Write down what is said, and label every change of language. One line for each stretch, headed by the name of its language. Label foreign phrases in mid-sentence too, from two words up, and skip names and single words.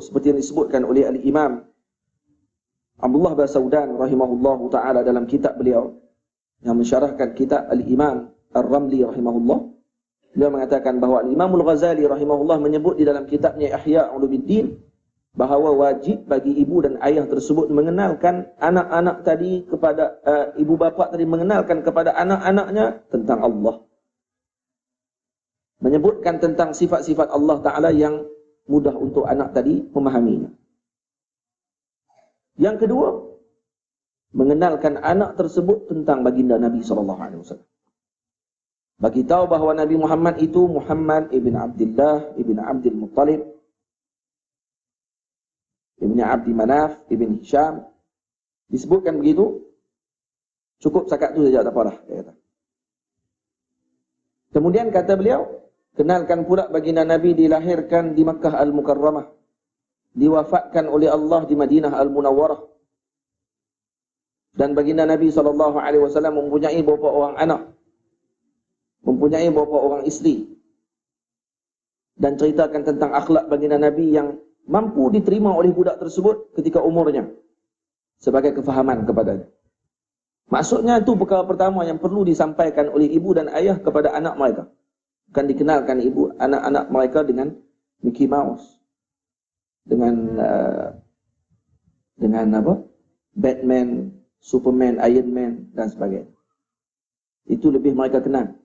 Malay: Seperti yang disebutkan oleh Al-Imam Abdullah bin Saudan
Arabic: رحمه الله تعالى
Malay: dalam kitab beliau yang mensyarahkan kitab Al-Imam Ar-Ramli rahimahullah. Beliau mengatakan bahawa Al-Imam Al-Ghazali rahimahullah menyebut di dalam kitabnya Ihya Ulumuddin bahawa wajib bagi ibu dan ayah tersebut mengenalkan anak-anak tadi kepada ibu bapa tadi mengenalkan kepada anak-anaknya tentang Allah. Menyebutkan tentang sifat-sifat Allah Ta'ala yang mudah untuk anak tadi memahaminya. Yang kedua, mengenalkan anak tersebut tentang baginda Nabi SAW. Bagi tahu bahawa Nabi Muhammad itu Muhammad ibn Abdullah ibn Abdul Muttalib ibn Abdi Manaf ibn Hisham. Disebutkan begitu, cukup sakat itu saja, tak apalah, dia kata. Kemudian kata beliau, kenalkan pula baginda Nabi dilahirkan di Makkah Al-Mukarramah, diwafatkan oleh Allah di Madinah Al-Munawwarah. Dan baginda Nabi SAW mempunyai beberapa orang anak, mempunyai beberapa orang isteri. Dan ceritakan tentang akhlak baginda Nabi yang mampu diterima oleh budak tersebut ketika umurnya, sebagai kefahaman kepadanya. Maksudnya itu perkara pertama yang perlu disampaikan oleh ibu dan ayah kepada anak mereka. Bukan dikenalkan ibu anak-anak mereka dengan Mickey Mouse, dengan apa? Batman, Superman, Iron Man dan sebagainya. Itu lebih mereka kenal.